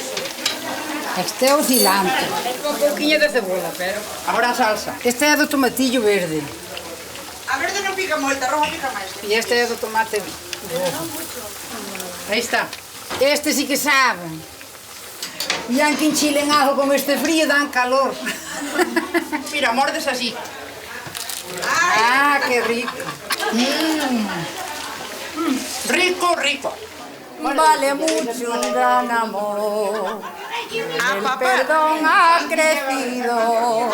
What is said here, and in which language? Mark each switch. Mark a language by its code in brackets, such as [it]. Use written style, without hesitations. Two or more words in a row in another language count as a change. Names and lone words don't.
[gl] Este é o cilantro. Un pouquinho de cebola, pero... Agora a salsa. Este é do tomatillo verde. A verde non pica moito, a roja pica máis. E este é do tomate rojo. Aí está. [es] Este sí que saben. E aunque enchilen algo con este frío, dan calor. [gl] Mira, mordes así. Ah, qué rico. [es] Rico, rico. Vale mucho un gran amor. El perdón ha crecido.